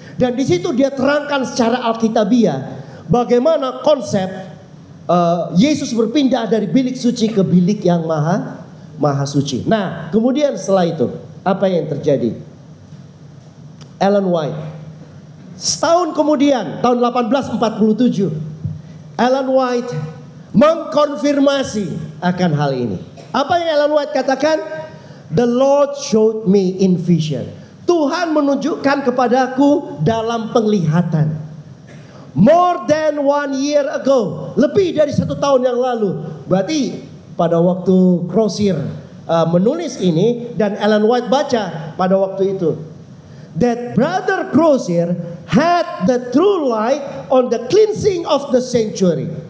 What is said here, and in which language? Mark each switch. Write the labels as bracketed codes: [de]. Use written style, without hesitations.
[id] Dan di situ dia terangkan secara alkitabiah bagaimana konsep Yesus berpindah dari bilik suci ke bilik yang maha suci. Nah, kemudian setelah itu apa yang terjadi? Ellen White, setahun kemudian tahun 1847, Ellen White mengkonfirmasi akan hal ini. Apa yang Ellen White katakan? [en] The Lord showed me in vision. [id] Tuhan menunjukkan kepadaku dalam penglihatan. [en] More than 1 year ago, [id] lebih dari 1 tahun yang lalu. Berarti pada waktu Crozier menulis ini dan Ellen White baca pada waktu itu, [en] that Brother Crozier had the true light on the cleansing of the sanctuary.